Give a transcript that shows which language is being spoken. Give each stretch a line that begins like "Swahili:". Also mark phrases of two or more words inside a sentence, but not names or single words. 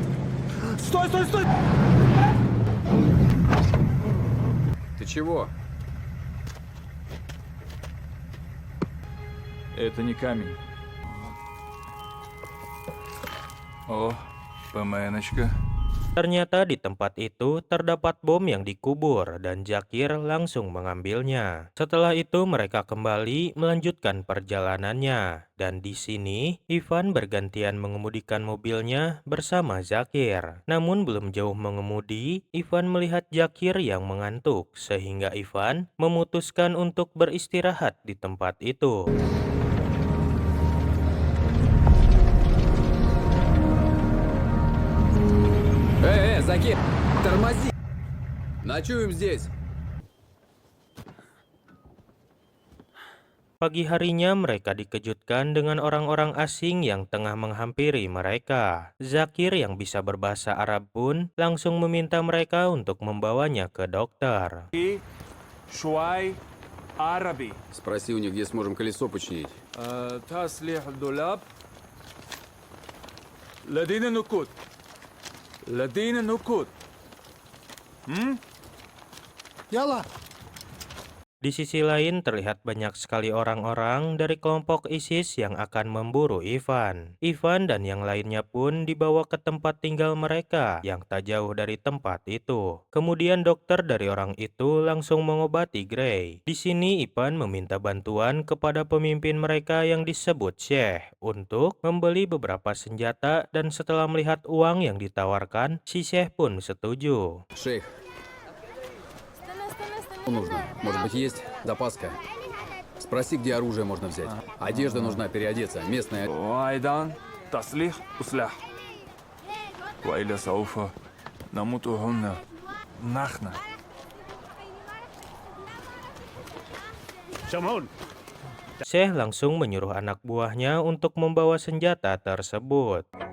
Russian: Стой, стой, стой! Ты чего? Это не камень. О, ПМНочка.
Indonesian: Ternyata di tempat itu terdapat bom yang dikubur dan Zakir langsung mengambilnya. Setelah itu mereka kembali melanjutkan perjalanannya. Dan di sini Ivan bergantian mengemudikan mobilnya bersama Zakir. Namun belum jauh mengemudi, Ivan melihat Zakir yang mengantuk sehingga Ivan memutuskan untuk beristirahat di tempat itu.
Russian: Закир, тормози! Ночуем здесь.
Indonesian: Pagi harinya mereka dikejutkan dengan orang-orang asing yang tengah menghampiri mereka. Zakir yang bisa berbahasa Arab pun langsung meminta mereka untuk membawanya ke dokter.
Arabic: شوي عربي.
Russian: Спроси у них, где сможем колесо починить.
Arabic: تسليح الدولاب. لدينا نقود. لدينا نقود. Yalla!
Indonesian: Di sisi lain terlihat banyak sekali orang-orang dari kelompok ISIS yang akan memburu Ivan. Ivan dan yang lainnya pun dibawa ke tempat tinggal mereka yang tak jauh dari tempat itu. Kemudian dokter dari orang itu langsung mengobati Gray. Di sini Ivan meminta bantuan kepada pemimpin mereka yang disebut Sheikh untuk membeli beberapa senjata dan setelah melihat uang yang ditawarkan, si Sheikh pun setuju.
Russian: Шейх. Нужно. Может быть, есть запаска? Спроси, где оружие можно взять. Одежда нужна, переодеться. Местная...
Arabic: وأيضا تصليح وسلاح. وإلا سوف نموت هنا نحن.
Indonesian: Sheikh langsung menyuruh anak buahnya untuk membawa senjata tersebut.